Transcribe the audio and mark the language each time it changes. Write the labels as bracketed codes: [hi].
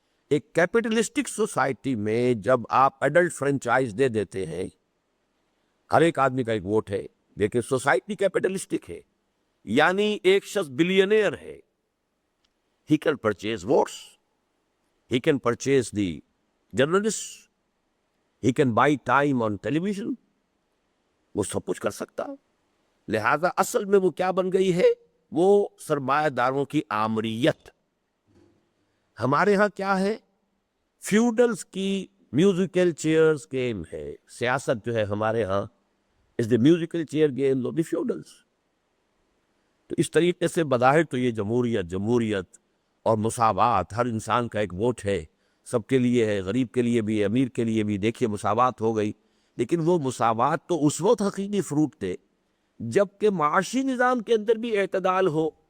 [ur] ایک capitalistic society میں جب آپ ایڈلٹ فرنچائز دے دیتے ہیں, ہر ایک آدمی کا ایک ووٹ ہے, لیکن سوسائٹی کیپٹلسٹک ہے, یعنی ایک شخص بلینئر ہے, [en] he can purchase votes, he can purchase the journalists, he can buy time on television, [ur] وہ سب کچھ کر سکتا. لہذا اصل میں وہ کیا بن گئی ہے؟ وہ سرمایہ داروں کی آمریت. ہمارے ہاں کیا ہے؟ فیوڈلز کی میوزیکل چیئرز گیم ہے. سیاست جو ہے ہمارے ہاں [en] is the musical chair game of the feudals. [ur] تو اس طریقے سے بظاہر تو یہ جمہوریت اور مساوات, ہر انسان کا ایک ووٹ ہے, سب کے لیے ہے, غریب کے لیے بھی, امیر کے لیے بھی. دیکھیے مساوات ہو گئی, لیکن وہ مساوات تو اس وقت حقیقی فروٹ تھے جب کہ معاشی نظام کے اندر بھی اعتدال ہو.